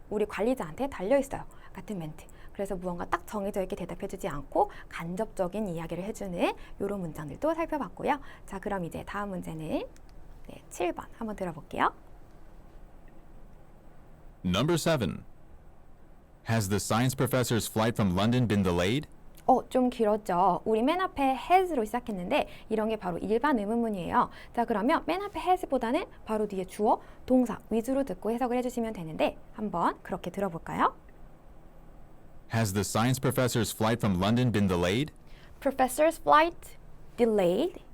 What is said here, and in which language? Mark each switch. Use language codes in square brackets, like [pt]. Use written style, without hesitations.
[ko] 우리 관리자한테 달려있어요. 같은 멘트. 그래서 무언가 딱 정해져 있게 대답해주지 않고 간접적인 이야기를 해주는 이런 문장들도 살펴봤고요. 자, 그럼 이제 다음 문제는 7번 한번 들어볼게요. [en] Number 7. Has the science professor's flight from London been delayed? [ko] 좀 길었죠. 우리 맨 앞에 has로 시작했는데 이런 게 바로 일반 의문문이에요. 자, 그러면 맨 앞에 has보다는 바로 뒤에 주어, 동사 위주로 듣고 해석을 해주시면 되는데 한번 그렇게 들어볼까요? [en] Has the science professor's flight from London been delayed? Professor's flight delayed.